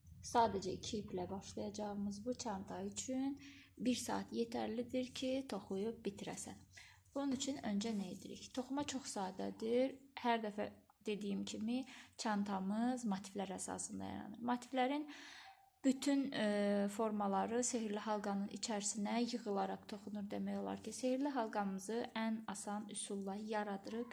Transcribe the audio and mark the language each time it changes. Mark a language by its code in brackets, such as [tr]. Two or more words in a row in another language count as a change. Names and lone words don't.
[tr] Sadece 2 iple başlayacağımız bu çanta için 1 saat yeterlidir ki [az] toxuyub bitirəsən. [tr] Bunun için önce ne edirik? [az] Toxuma çox sadədir. Hər dəfə dediyim kimi çantamız motiflər əsasında yaranır. Motiflərin bütün formaları sehirli halqanın içərisinə yığılaraq toxunur demək olar ki, sehirli halqamızı ən asan üsulla yaradırıq.